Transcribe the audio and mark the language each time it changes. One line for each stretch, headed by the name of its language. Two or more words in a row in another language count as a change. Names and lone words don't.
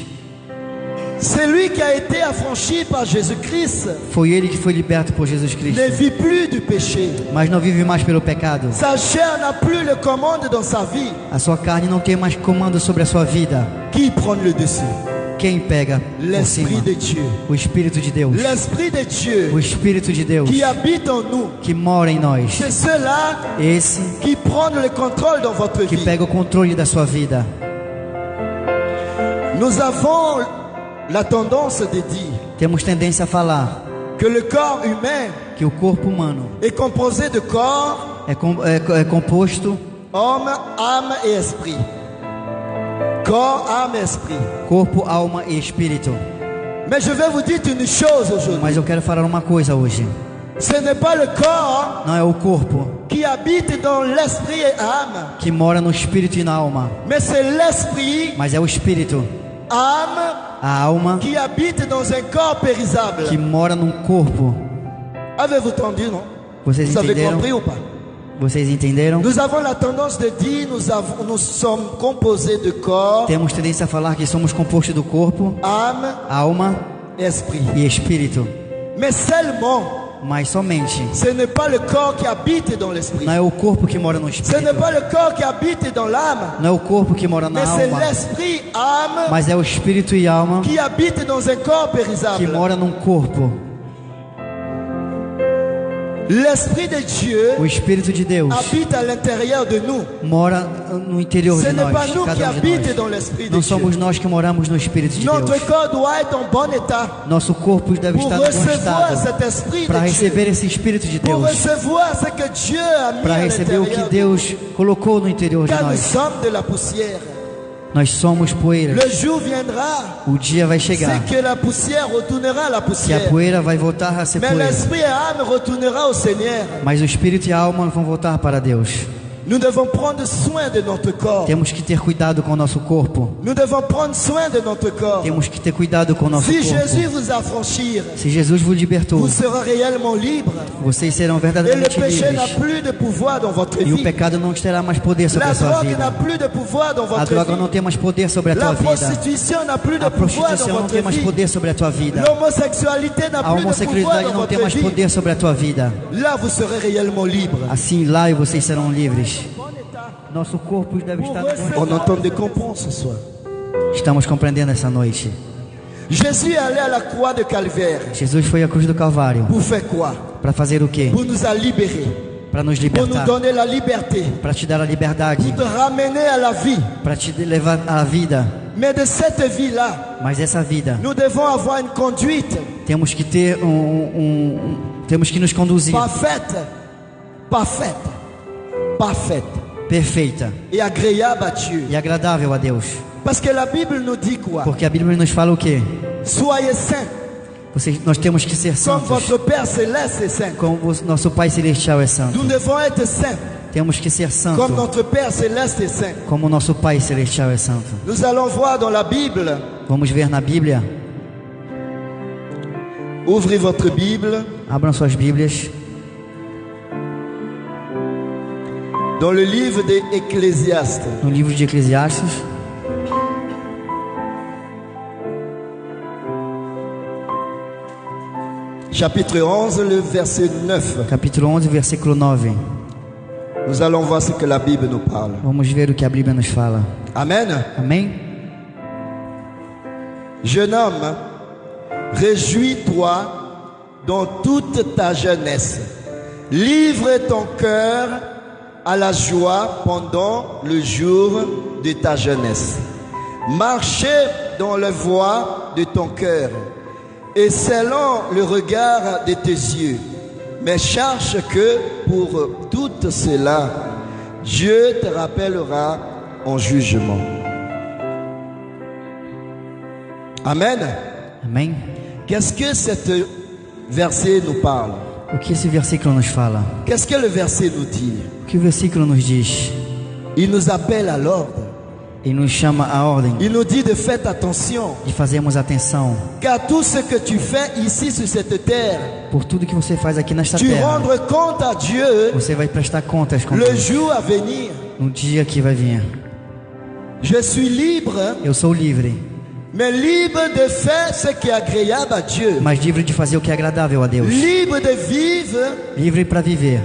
French: Celui qui a été affranchi par Jésus-Christ
Portuguese: Foi ele que foi liberto por Jesus Cristo,
French: ne vit plus du péché.
Portuguese: mas não vive mais pelo pecado.
French: Sa chair n'a plus le commande dans sa vie.
Portuguese: A sua carne não tem mais comando sobre a sua vida.
French: Qui prend le dessus?
Portuguese: Quem pega por
French: L'Esprit
Portuguese: cima?
French: de Dieu.
Portuguese: O Espírito de Deus.
French: L'Esprit de Dieu
Portuguese: O Espírito de Deus
French: qui habite en nous.
Portuguese: que mora em nós.
French: C'est cela
Portuguese: Esse
French: qui prend le contrôle dans votre
Portuguese: que
French: vie.
Portuguese: pega o controle da sua vida.
French: Nous avons la tendance de dire
Portuguese: temos tendência a falar
French: que le corps humain
Portuguese: que o corpo humano
French: est composé de corps,
Portuguese: é composto
French: homme, âme et esprit. Corps, âme et esprit.
Portuguese: corpo, alma e espírito.
French: Mais je vais vous dire une chose aujourd'hui.
Portuguese: Mas eu quero falar uma coisa hoje.
French: Ce n'est pas le corps
Portuguese: Não é o corpo
French: qui habite dans l'esprit et âme,
Portuguese: que mora no espírito e na alma,
French: mais c'est l'esprit,
Portuguese: mas é o espírito,
French: âme,
Portuguese: a alma
French: qui habite dans un corps périsable.
Portuguese: que mora num corpo.
French: Avez-vous entendu, non?
Portuguese: Vocês
French: Vous avez
Portuguese: entenderam?
French: compris ou pas?
Portuguese: Vocês entenderam?
French: Nous avons la tendance de dire nous sommes composés de corps,
Portuguese: Temos tendência a falar que somos compostos do corpo,
French: âme,
Portuguese: alma
French: esprit.
Portuguese: e espírito,
French: Mais seulement,
Portuguese: mas somente
French: ce n'est pas le corps qui habite dans l'esprit.
Portuguese: não é o corpo que mora no
French: Ce n'est
Portuguese: espírito,
French: pas le corps qui habite dans l'âme,
Portuguese: não é o corpo que mora na
French: mais c'est
Portuguese: alma,
French: l'esprit, âme,
Portuguese: mas é o espírito e alma
French: qui habite dans un corps
Portuguese: que
French: périsable.
Portuguese: mora num corpo.
French: L'esprit de Dieu
Portuguese: O Espírito de Deus
French: habite à l'intérieur de nous.
Portuguese: mora no interior
French: Ce
Portuguese: de
French: n'est pas
Portuguese: nós,
French: nous qui
Portuguese: cada um de
French: habite
Portuguese: nós.
French: dans l'esprit de
Portuguese: Não
French: Dieu.
Portuguese: somos nós que moramos no Espírito de
French: Notre
Portuguese: Deus.
French: corps doit être en bon état
Portuguese: Nosso corpo deve
French: pour
Portuguese: estar no bom
French: recevoir
Portuguese: estado
French: cet esprit
Portuguese: para
French: de Dieu,
Portuguese: receber esse Espírito de
French: pour
Portuguese: Deus,
French: recevoir ce que Dieu a mis
Portuguese: para
French: à
Portuguese: receber o que
French: l'intérieur.
Portuguese: Deus colocou no interior de
French: Car nous
Portuguese: nós.
French: sommes de la poussière.
Portuguese: Nós somos poeira.
French: Le jour viendra,
Portuguese: O dia vai chegar
French: c'est que la poussière retournera à la
Portuguese: que a
French: poussière.
Portuguese: poeira vai voltar a ser
French: Mais
Portuguese: poeira,
French: l'esprit et l'âme retournera au Seigneur.
Portuguese: mas o espírito e a alma vão voltar para Deus.
French: Nous devons prendre soin de notre corps.
Portuguese: Temos que ter cuidado com o nosso corpo.
French: Nous devons prendre soin de notre corps.
Portuguese: Temos que ter cuidado com o nosso
French: Si Jésus
Portuguese: corpo.
French: vous affranchit,
Portuguese: Se Jesus vos libertou,
French: vous serez réellement libre.
Portuguese: vocês serão
French: Et le
Portuguese: verdadeiramente
French: péché n'a
Portuguese: livres.
French: plus de pouvoir dans votre
Portuguese: E o
French: vie.
Portuguese: pecado não terá mais poder sobre
French: La
Portuguese: a sua
French: drogue n'a
Portuguese: vida.
French: plus de pouvoir dans
Portuguese: A
French: votre
Portuguese: droga não
French: vie.
Portuguese: tem mais poder sobre a
French: La
Portuguese: tua vida.
French: prostitution n'a plus de
Portuguese: A
French: pouvoir dans
Portuguese: prostituição não
French: votre
Portuguese: tem mais
French: vie.
Portuguese: poder sobre a tua vida.
French: L'homosexualité n'a
Portuguese: A
French: plus de pouvoir
Portuguese: homossexualidade
French: dans
Portuguese: não tem
French: votre
Portuguese: mais
French: vie.
Portuguese: poder sobre a tua vida.
French: Là, vous serez réellement libre.
Portuguese: Assim lá vocês serão livres. Nosso corpo deve estar no bom
French: On
Portuguese: estado.
French: entend des comprendre ce soir.
Portuguese: Estamos compreendendo essa noite.
French: Jésus est allé à la croix de Calvaire.
Portuguese: Jesus foi à cruz do Calvário
French: Pour faire quoi?
Portuguese: para fazer o quê?
French: Pour nous a libérés.
Portuguese: Para nos
French: Pour nous
Portuguese: libertar,
French: donner la liberté.
Portuguese: para te dar a liberdade,
French: Pour te ramener à la vie.
Portuguese: para te levar à vida.
French: Mais de cette vie-là,
Portuguese: Mas essa vida
French: nous devons avoir une conduite
Portuguese: temos que ter temos que nos conduzir
French: parfaite, parfaite, parfaite
Portuguese: perfeita
French: et agréable à Dieu.
Portuguese: e agradável a Deus.
French: Parce que la Bible nous dit quoi?
Portuguese: Porque a Bíblia nos fala o quê?
French: Soyez saints,
Portuguese: Nós temos que ser
French: comme
Portuguese: santos,
French: votre Père céleste est saint.
Portuguese: como o nosso Pai Celestial é santo.
French: Nous devons être saints,
Portuguese: Temos que ser
French: comme
Portuguese: santos,
French: notre Père céleste est saint.
Portuguese: como o nosso Pai Celestial é santo.
French: Nous allons voir dans la Bible,
Portuguese: Vamos ver na Bíblia.
French: ouvrez votre Bible,
Portuguese: Abram suas Bíblias.
French: dans le livre des Ecclésiastes.
Portuguese: No livro de Eclesiastes,
French: Chapitre 11, le verset 9.
Portuguese: capítulo 11, versículo 9.
French: Nous allons voir ce que la Bible nous parle.
Portuguese: Vamos ver o que a Bíblia nos fala.
French: Amen.
Portuguese: Amém?
French: Jeune homme, réjouis-toi dans toute ta jeunesse. Livre ton cœur à la joie pendant le jour de ta jeunesse. Marchez dans la voie de ton cœur et selon le regard de tes yeux. Mais cherche que pour tout cela, Dieu te rappellera en jugement. Amen.
Portuguese: Amém?
French: Qu'est-ce que cet verset nous parle?
Portuguese: O que esse versículo nos fala?
French: Qu'est-ce que le verset nous dit?
Portuguese: O que o versículo nos diz?
French: Il nous appelle à l'ordre.
Portuguese: Ele nos chama à ordem
French: Il nous dit de faire attention,
Portuguese: de fazermos atenção
French: car tout ce que tu fais ici sur cette terre,
Portuguese: por tudo que você faz aqui nesta
French: tu
Portuguese: terra.
French: rendre compte à Dieu
Portuguese: Você vai prestar contas com
French: le
Portuguese: Deus
French: jour à venir.
Portuguese: no dia que vai vir.
French: Je suis libre,
Portuguese: Eu sou livre,
French: mais libre de faire ce qui est agréable à Dieu.
Portuguese: mas livre de fazer o que é agradável a Deus.
French: Libre de vivre
Portuguese: Livre para viver,